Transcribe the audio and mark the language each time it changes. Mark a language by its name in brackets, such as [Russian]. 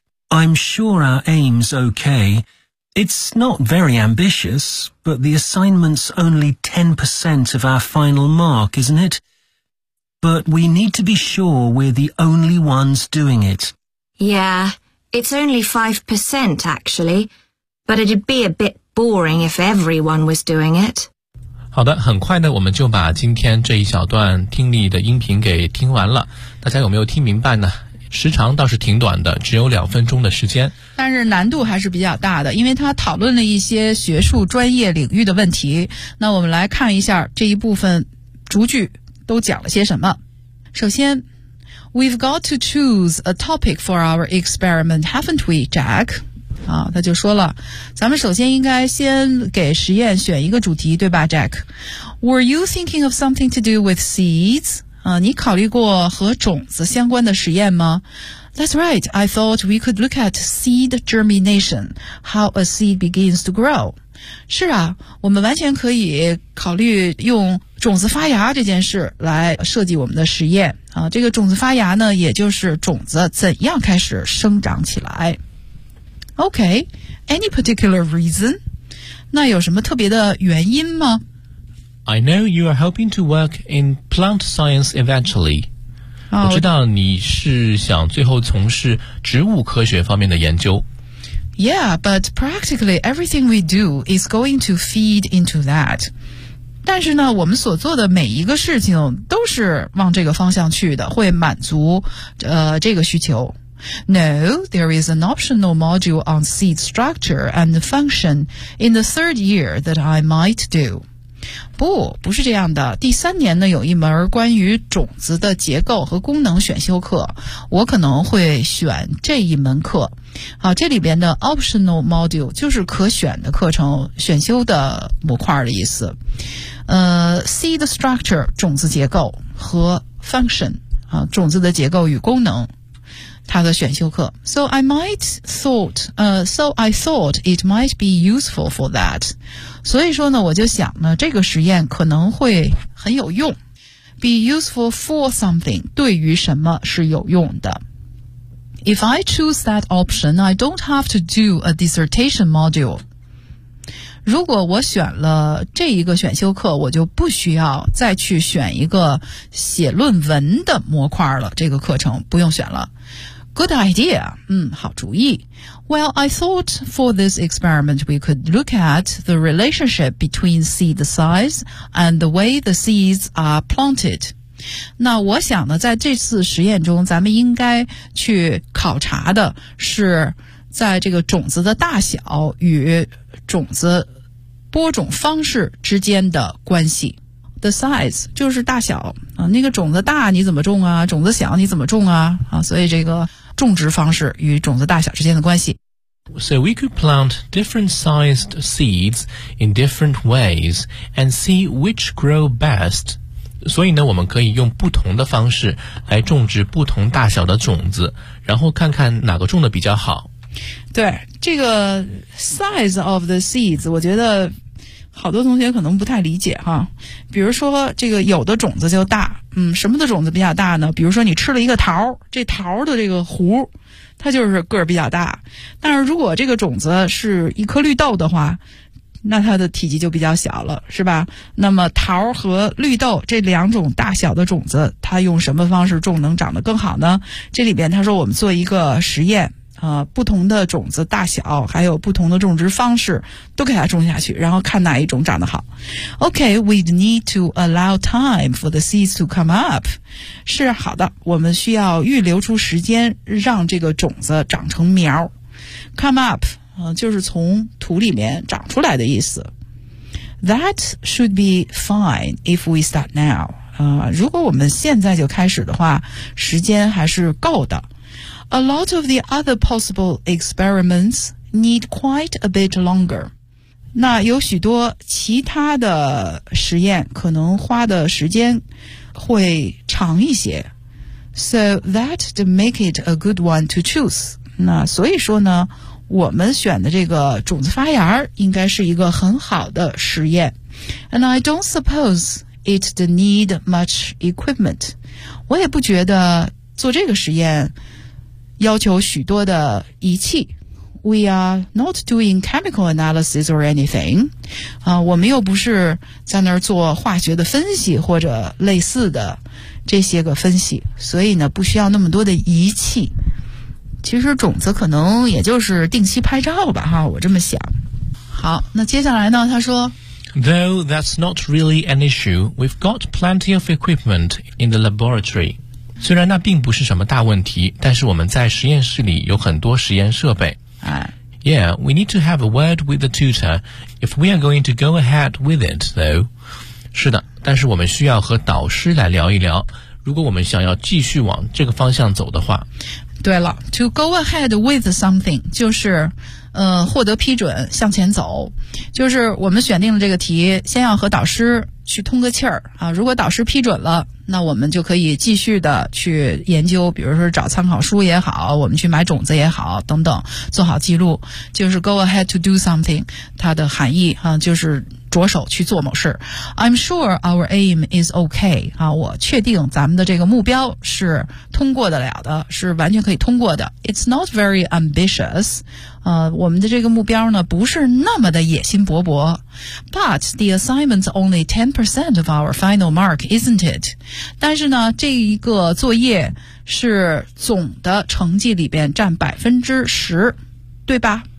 [English] I'm sure our aim's okay. It's not very ambitious, but the assignment's only 10% of our final mark, isn't it? But we need to be sure we're the only ones doing it. Yeah, it's only 5%, actually. But it'd be a bit...boring if everyone was doing it. [Chinese] 好的，很快呢，我们就把今天这一小段听力的音频给听完了。大家有没有听明白呢？时长倒是挺短的，只有两分钟的时间，但是难度还是比较大的，因为他讨论了一些学术专业领域的问题。那我们来看一下这一部分逐句都讲了些什么。首先， [English] We've got to choose a topic for our experiment, haven't we, Jack? [Chinese] 他就说了，咱们首先应该先给实验选一个主题，对吧 Jack? [English] Were you thinking of something to do with seeds? [Chinese] 你考虑过和种子相关的实验吗？ [English] That's right, I thought we could look at seed germination, how a seed begins to grow. [Chinese] 是啊，我们完全可以考虑用种子发芽这件事来设计我们的实验。这个种子发芽呢，也就是种子怎样开始生长起来。 [English] Okay, any particular reason? [Chinese] 那有什么特别的原因吗？ [English] I know you are hoping to work in plant science eventually. [Chinese] 我知道你是想最后从事植物科学方面的研究。 [English] Yeah, but practically everything we do is going to feed into that. [Chinese] 但是呢，我们所做的每一个事情都是往这个方向去的，会满足这个需求。 [English] No, there is an optional module on seed structure and function in the third year that I might do. [Chinese] 不是这样的，第三年呢有一门关于种子的结构和功能选修课，我可能会选这一门课。好，这里边的 [English] optional module [Chinese] 就是可选的课程，选修的模块的意思。 [English] seed structure [Chinese] 种子结构和 function 种子的结构与功能，他的选修课。 [English] So I thought it might be useful for that. [Chinese] 所以说呢，我就想呢，这个实验可能会很有用。 [English] Be useful for something, [Chinese] 对于什么是有用的。 [English] If I choose that option, I don't have to do a dissertation module. [Chinese] 如果我选了这一个选修课，我就不需要再去选一个写论文的模块了，这个课程不用选了。 [English] Good idea. [Chinese] 好主意。 [English] Well, I thought for this experiment we could look at the relationship between seed size and the way the seeds are planted. [Chinese] 那我想呢，在这次实验中，咱们应该去考察的是在这个种子的大小与种子播种方式之间的关系。 [English] The size [Chinese] 就是大小啊，那个种子大你怎么种啊？种子小你怎么种啊？所以这个种植方式与种子大小之间的关系。 [English] So we could plant different sized seeds in different ways and see which grow best. [Chinese] 所以呢，我们可以用不同的方式来种植不同大小的种子，然后看看哪个种的比较好。对，这个 [English] size of the seeds， [Chinese] 我觉得好多同学可能不太理解哈。比如说这个有的种子就大，什么的种子比较大呢？比如说你吃了一个桃，这桃的这个核它就是个儿比较大，但是如果这个种子是一颗绿豆的话，那它的体积就比较小了，是吧？那么桃和绿豆这两种大小的种子，它用什么方式种能长得更好呢？这里边他说我们做一个实验，不同的种子大小还有不同的种植方式都给它种下去，然后看哪一种长得好。 [English] OK, we'd need to allow time for the seeds to come up. [Chinese] 是好的，我们需要预留出时间让这个种子长成苗。 [English] Come up, [Chinese] 就是从土里面长出来的意思。 [English] That should be fine if we start now. [Chinese] 如果我们现在就开始的话，时间还是够的。 [English] A lot of the other possible experiments need quite a bit longer. [Chinese] 那有许多其他的实验可能花的时间会长一些。 [English] So that to make it a good one to choose. [Chinese] 那所以说呢，我们选的这个种子发芽应该是一个很好的实验。 [English] And I don't suppose it to need much equipment. [Chinese] 我也不觉得做这个实验要求许多的仪器。 [English] We are not doing chemical analysis or anything. [Chinese] 我们又不是在那儿做化学的分析或者类似的这些个分析，所以呢不需要那么多的仪器。其实种子可能也就是定期拍照吧，我这么想。好，那接下来呢，他说 [English] Though that's not really an issue, we've got plenty of equipment in the laboratory. [Chinese] 虽然那并不是什么大问题，但是我们在实验室里有很多实验设备。 [English] Yeah, we need to have a word with the tutor if we are going to go ahead with it, though. [Chinese] 是的，但是我们需要和导师来聊一聊，如果我们想要继续往这个方向走的话。对了 , [English] to go ahead with something, [Chinese] 就是获得批准向前走。就是我们选定了这个题，先要和导师去通个气儿啊，如果导师批准了，那我们就可以继续的去研究，比如说找参考书也好，我们去买种子也好等等，做好记录。就是 [English] go ahead to do something, [Chinese] 它的含义啊，就是着手去做某事。 [English] I'm sure our aim is okay, [Chinese] 啊，我确定咱们的这个目标是通过得了的，是完全可以通过的。 [English] It's not very ambitious, [Chinese] 我们的这个目标呢不是那么的野心勃勃。 [English] But the assignment's only 10% of our final mark, isn't it? [Chinese] 但是呢这一个作业是总的成绩里边占 10%, 对吧？